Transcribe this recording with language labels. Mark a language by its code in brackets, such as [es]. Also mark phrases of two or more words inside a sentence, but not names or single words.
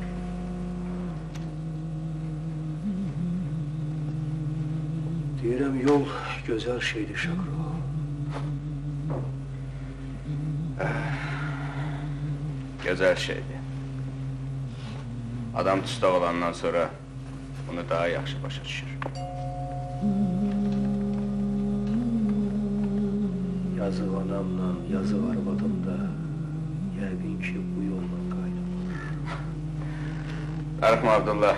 [az] Deyirəm yol güzel şeydi Şakro. Güzel şeydi. Adam tustaq olandan sonra bunu daha yaxşı başa düşür. Yazık anamla, yazık arvadım da yəqin ki bu yolla qayıdılır. Darıxma Abdullah.